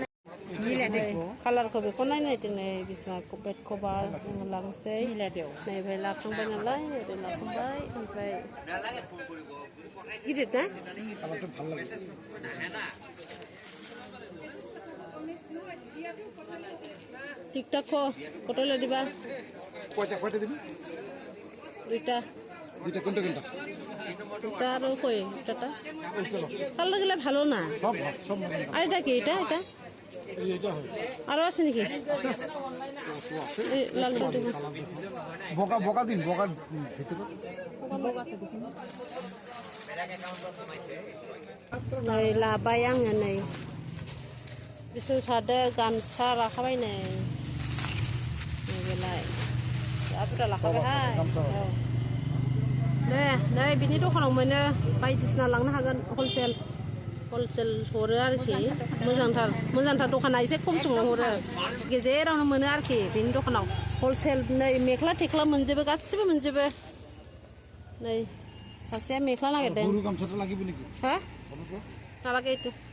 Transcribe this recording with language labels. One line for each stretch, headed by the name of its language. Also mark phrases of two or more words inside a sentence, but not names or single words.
Bodo: कालारखौ बेखौ नायनायदों नै बिसिना बेड कभार जोङो लांसै नैबे लाखांबाय नालाय ओरै लाखांबाय ओमफ्राय गिदिर ना टिकटक कत दिबा
Bangla: কয়টা দিবি দুইটা কোনটা দুটা আৰু কই দুটা কালার গেলে ভালো না সব আর এটা কি এটা আরো আছে নাকি লাল বকা দিন বকার ভিতরে
Bodo: नै लाबाय आङो नै बिसुं सादो गामसा लाखाबाय नै बेलाय जा बुरजा लाखाबायहाय नै बिनि दखानाव मोनो बायदिसिना लांनो हागोन हलसेल हरो आरोखि मोजांथार दखाना एसे खम समाव हरो गेजेरावनो मोनो आरोखि बेनि दखानाव हलसेल नै मेख्ला थेख्ला मोनजोबो गासिबो मोनजोबो नै सासेया मेख्ला नागिरदों हा नालागे itu